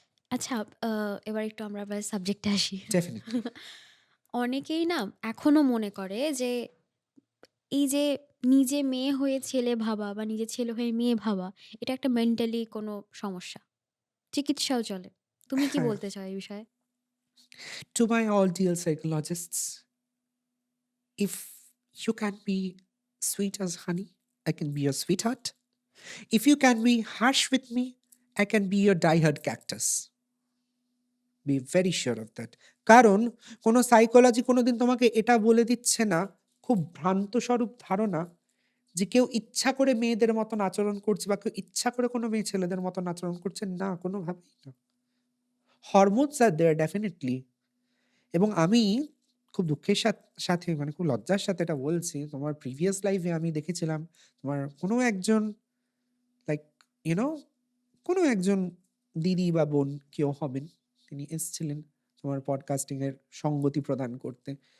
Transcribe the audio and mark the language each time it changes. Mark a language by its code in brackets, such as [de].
[bn] আচ্ছা, আ এবার একটু আমরা আবার সাবজেক্টে আসি। [en] Definitely. [bn] অনেকেই না এখনো মনে করে যে এই যে নিজে মেয়ে হয়ে ছেলে ভাবা বা নিজে ছেলে হয়ে মেয়ে ভাবা, এটা একটা মেন্টালি কোনো সমস্যা। চিকিৎসাও চলে। তুমি কি হ্যাঁ। বলতে চাও এই বিষয়ে? [en] To my all dear psychologists, if you can be sweet as honey, I can be your sweetheart. If you can be harsh with me, I can be your diehard cactus. Be very sure of that. [bn] কারণ কোনো psychology কোনোদিন তোমাকে এটা বলে দিচ্ছে না, খুব ভ্রান্ত স্বরূপ ধারণা যে কেউ ইচ্ছা করে মেয়েদের মতন আচরণ করছে বা কেউ ইচ্ছা করে কোনো মেয়ে ছেলেদের মতন আচরণ করছে। না, কোনোভাবেই না। [en] Hormones are there definitely. [bn] এবং আমি খুব দুঃখের সাথে মানে খুব লজ্জার সাথে এটা বলছি, তোমার প্রিভিয়াস লাইফে আমি দেখেছিলাম তোমার কোনো একজন [en] like you know [bn] কোনো একজন দিদি বা বোন কেউ হবেন, তিনি এসছিলেন তোমার পডকাস্টিং এর সঙ্গতি প্রদান করতে।